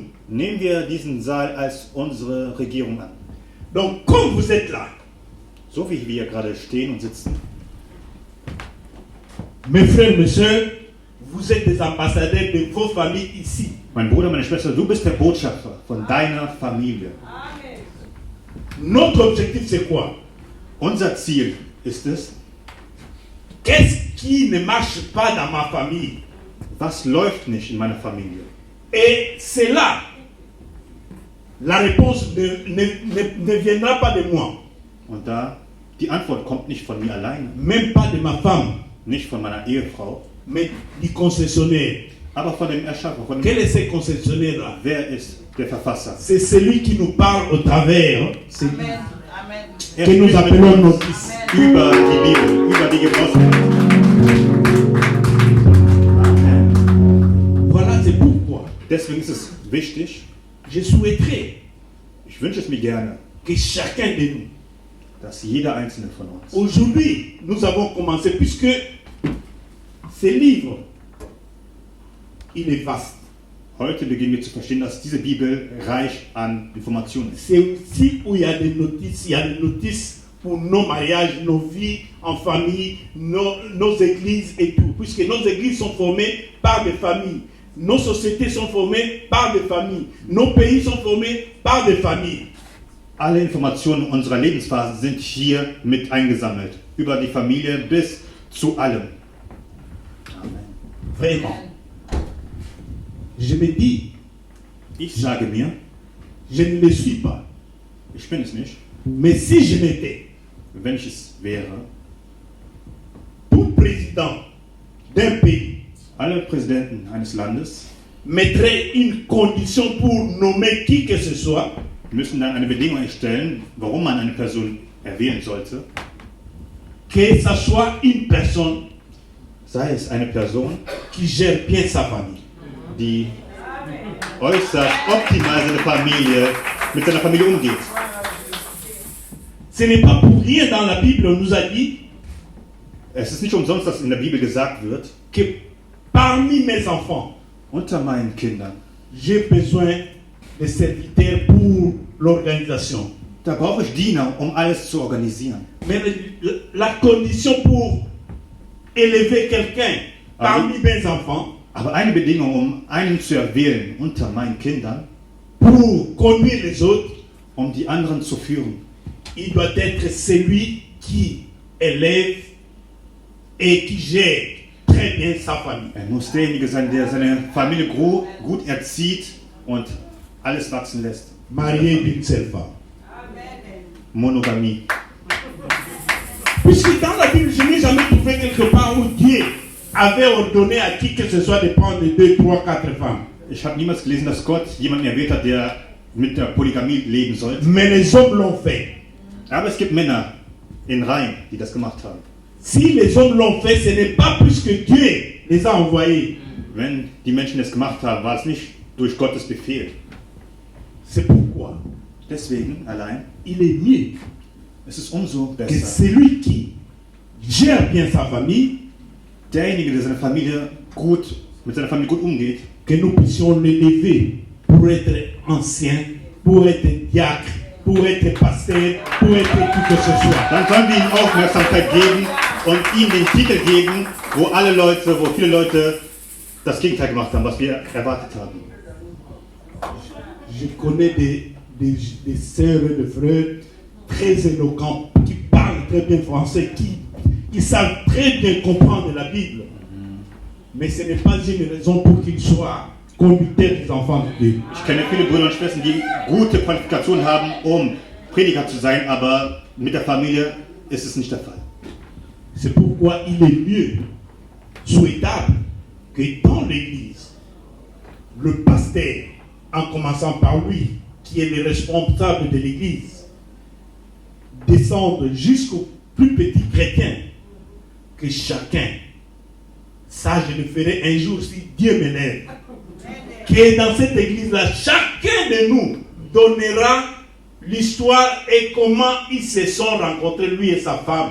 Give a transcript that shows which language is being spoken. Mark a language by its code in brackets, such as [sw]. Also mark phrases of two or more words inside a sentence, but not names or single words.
[de] Nehmen wir diesen Saal als unsere Regierung an. [fr] Donc, comme vous êtes là, [de] So wie wir gerade stehen und sitzen. [fr] mes frères, mes sœurs, vous êtes des ambassadeurs de vos familles ici. [de] Mein Bruder, meine Schwester, du bist der Botschafter von deiner Familie. [fr] Notre objectif, c'est quoi? [de] Unser Ziel ist es, [fr] Qu'est-ce qui ne marche pas dans ma famille? [de] was läuft nicht in meiner Familie? [fr] Et c'est là, la réponse ne viendra pas de moi, [de] Und da, die Antwort kommt nicht von mir alleine, [fr] même pas de ma femme, [de] nicht von meiner Ehefrau, [fr] mais du concessionnaire. [de] aber von dem Erschaffer, von [fr] Quel [de] dem, [fr] est ce concessionnaire-là? [de] wer ist der Verfasser? [fr] C'est celui qui nous parle au travers [de] Er [fr] que nous [de] spricht mit [fr] appelons [de] uns [fr] notice. [de] über die Bibel, über die Gebrauchsmaßnahmen. Amen. [fr] Voilà, c'est pourquoi [de] Deswegen ist es wichtig, [fr] je souhaiterais [de] ich wünsche es mir gerne, [fr] que chacun de nous, [de] dass jeder einzelne von uns, [fr] aujourd'hui, nous avons commencé, puisque ce livre, il est vaste. [de] heute beginnen wir zu verstehen, dass diese Bibel reich an Informationen ist. [fr] C'est aussi où il y a des notices pour nos mariages, nos vies en famille, nos églises et tout. Puisque nos églises sont formées par des familles, nos sociétés sont formées par des familles, nos pays sont formés par des familles. [de] Alle Informationen unserer Lebensphase sind hier mit eingesammelt, über die Familie bis zu allem. Amen. [fr] Vraiment. Je me dis, [de] Ich sage mir, [fr] je ne le suis pas. [de] ich bin es nicht, [fr] Mais si je l'étais, [de] wenn ich es wäre, [fr] tout président d'un pays [de] alle Präsidenten eines Landes [fr] mettrait une condition pour nommer qui que ce soit, [de] müssen dann eine Bedingung erstellen, warum man eine Person erwählen sollte. [fr] que ça soit une personne [de] Sei es eine Person, [fr] qui gère bien sa famille. [de] die äußerst optimal mit seiner Familie umgeht. [fr] Ce n'est pas pour rien dans la Bible, on nous a dit [de] Es ist nicht umsonst, dass in der Bibel gesagt wird, [fr] que parmi mes enfants, [de] unter meinen Kindern, [fr] j'ai besoin de serviteurs pour l'organisation. [de] da brauche ich Diener, um alles zu organisieren. [fr] Mais la condition pour élever quelqu'un parmi mes enfants, [de] Aber eine Bedingung, um einen zu erwählen unter meinen Kindern, [fr] pour conduire les autres, [de] um die anderen zu führen, [fr] il doit être celui qui élève et qui gère très bien sa famille. [de] muss derjenige sein, der seine Familie gut erzieht und alles wachsen lässt. [fr] Marié d'une seule femme. [de] Monogamie. [fr] Puisque dans la Bible, je n'ai jamais trouvé quelque part où Dieu avait ordonné à qui que ce soit de prendre 2, 3, 4 femmes. [de] Ich habe niemals gelesen, dass Gott jemanden erwählt hat, der mit der Polygamie leben sollte. [fr] Mais les hommes l'ont fait. [de] Aber es gibt Männer in Reihen, die das gemacht haben. [fr] Si les hommes l'ont fait, ce n'est pas puisque Dieu les a envoyés. [de] Wenn die Menschen es gemacht haben, war es nicht durch Gottes Befehl. [fr] C'est pourquoi [de] Deswegen allein, [fr] il est mieux [de] es ist umso [fr] que [de] besser, [fr] celui qui gère bien sa famille, [de] derjenige, der mit seiner Familie gut umgeht, [fr] que nous puissions l'élever pour être ancien, pour être diacre, pour être pasteur, pour être tout que ce soit. [de] dann sollen wir ihm Aufmerksamkeit geben und ihm den Titel geben, wo viele Leute das Gegenteil gemacht haben, was wir erwartet haben. [fr] Je connais des sœurs et des frères très éloquents qui parlent très bien français, qui savent très bien comprendre la Bible. Mais ce n'est pas une raison pour qu'ils soient conducteurs des enfants de Dieu. [de] Ich kenne viele Brüder und Schwestern, die gute Qualifikationen haben, um Prediger zu sein, aber mit der Familie ist es nicht der Fall. [fr] C'est pourquoi il est mieux, souhaitable, que dans l'Église, le pasteur, en commençant par lui, qui est le responsable de l'Église, descende jusqu'au plus petit chrétien, que chacun, ça je le ferai un jour si Dieu me lève, que dans cette Église-là, chacun de nous donnera l'histoire et comment ils se sont rencontrés, lui et sa femme.